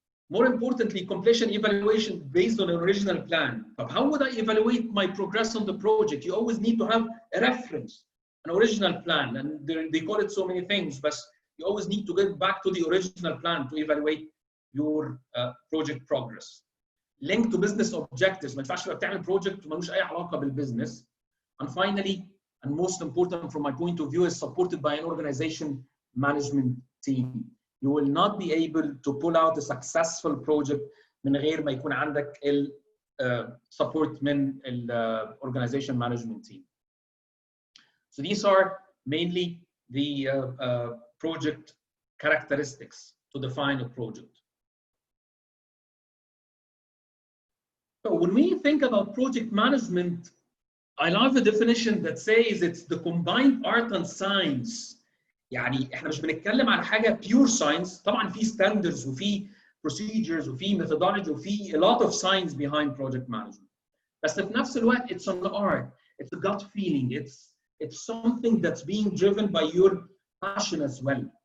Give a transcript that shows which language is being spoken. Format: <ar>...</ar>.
<en>More importantly, completion evaluation based on an original plan. But how would I evaluate my progress on the project? You always need to have a reference, an original plan, and they call it so many things, but you always need to get back to the original plan to evaluate your project progress. Link to business objectives.</en> <ar>ما ينفعش تبقى بتعمل project ومالوش أي علاقة بالbusiness.</ar> <en>And finally, and most important from my point of view, is supported by an organization management team. You will not be able to pull out a successful project</en> <ar>من غير ما يكون عندك</ar> <en>support من organization management team. So these are mainly the project characteristics to define a project. So when we think about project management, I love a definition that says it's the combined art and science.</en> <ar>يعني احنا مش بنتكلم على حاجه pure science. طبعا في standards وفي procedures وفي methodology وفي</ar> <en>a lot of science behind project management.</en> <ar>بس في نفس الوقت</ar> <en>it's an art. It's a gut feeling. It's something that's being driven by your passion as well.</en>